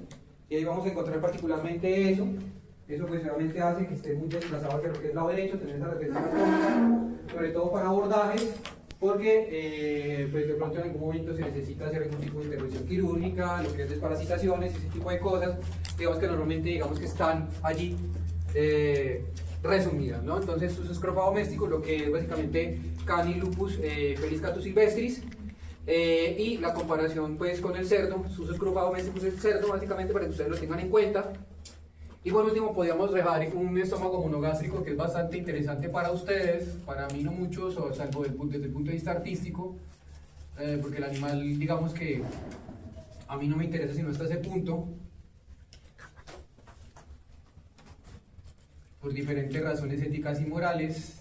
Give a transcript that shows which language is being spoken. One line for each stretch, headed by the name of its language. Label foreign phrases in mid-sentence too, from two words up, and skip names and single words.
Spanish: Y ahí vamos a encontrar particularmente eso. Eso pues obviamente hace que esté muy desplazado hacia lo que es el lado derecho, tener esa retención atómica, sobre todo para abordajes, porque pues de pronto en algún momento se necesita hacer algún tipo de intervención quirúrgica, lo que es desparasitaciones, ese tipo de cosas, digamos que normalmente digamos que están allí resumidas, ¿no? Entonces sus escrofa domésticos, lo que es básicamente Cani lupus felis catus silvestris, y la comparación pues con el cerdo, sus escrofa domésticos es el cerdo, básicamente para que ustedes lo tengan en cuenta. Y por último podríamos dejar un estómago monogástrico que es bastante interesante para ustedes, para mí no mucho, salvo desde el punto de vista artístico, porque el animal digamos que a mí no me interesa sino hasta ese punto, por diferentes razones éticas y morales.